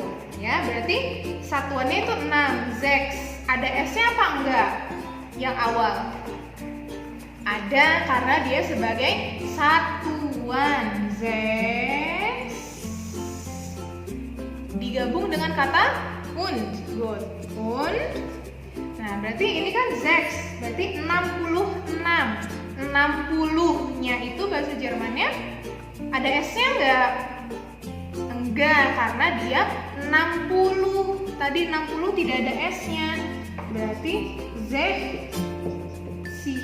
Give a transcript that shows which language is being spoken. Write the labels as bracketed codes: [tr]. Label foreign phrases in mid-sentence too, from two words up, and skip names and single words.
[id] Ya, berarti satuannya itu 6. Sechs. Ada S-nya apa enggak? Yang awal. Ada karena dia sebagai satuan. Sechs digabung dengan kata und. [de] Good. Und. [id] Nah, berarti ini kan sechs. Berarti 66. 60-nya itu bahasa Jermannya ada S-nya enggak? Enggak, karena dia 60. Tadi 60 tidak ada S-nya. Berarti sih.